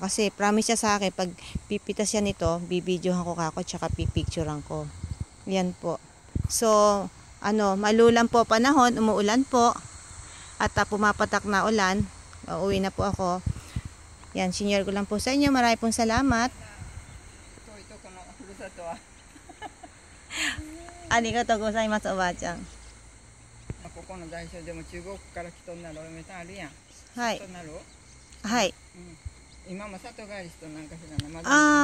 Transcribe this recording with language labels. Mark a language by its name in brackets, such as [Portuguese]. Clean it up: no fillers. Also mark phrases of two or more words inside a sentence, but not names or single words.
[Filipino] Kasi promise siya sa akin, pag pipitas yan ito, bibidyohan ko kako tsaka pipicturean ko. Yan po. So, malulan po panahon, umuulan po. At pumapatak na ulan. Uuwi na po ako. Yan, senior ko lang po sa inyo. Marami pong salamat. [Japanese] ありがとうございます, おばあちゃん。ここの代表でも中国から来とんなるお嫁さんあるやん。はい。はい。今も里帰りしとなんかしらな。